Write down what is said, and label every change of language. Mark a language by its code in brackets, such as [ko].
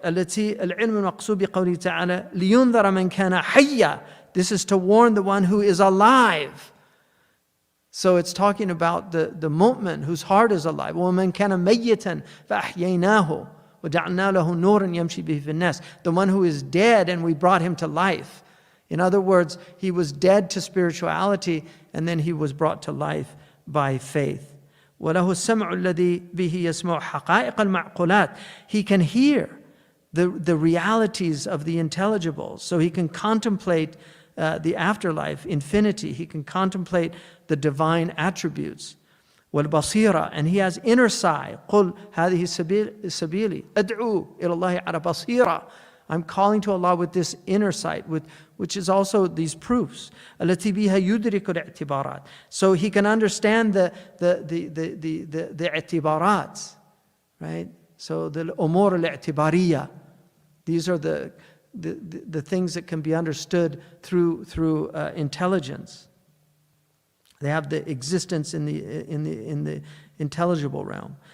[ar] التي العلم المقصود بقوله تعالى لينذر من كان حيا. [en] This is to warn the one who is alive. So it's talking about the mu'min whose heart is alive. [ar] وَمَنْ كَانَ مَيِّتًا فَأَحْيَيْنَاهُ وَجَعَلْنَا لَهُ نُورًا يَمْشِي بِهِ فِي النَّاسِ. [en] The one who is dead and we brought him to life. In other words, he was dead to spirituality and then he was brought to life by faith. [ar] وَلَهُ السَّمْعُ الَّذِي بِهِ يَسْمَعُ حَقَائِقَ الْمَعْقُولَاتِ. [en] He can hear the realities of the intelligibles. So he can contemplate the afterlife, infinity. He can contemplate the divine attributes. والبصيرة, and he has inner sight. [ar] قل هذه سبيلي أدعو إلى الله على بصيرة. [en] I'm calling to Allah with this inner sight, which is also these proofs. [ar] التي بها يدرك الاعتبارات. [en] So he can understand the اعتبارات, right? So the الأمور الاعتبارية. These are the things that can be understood through intelligence. They have the existence in the intelligible realm.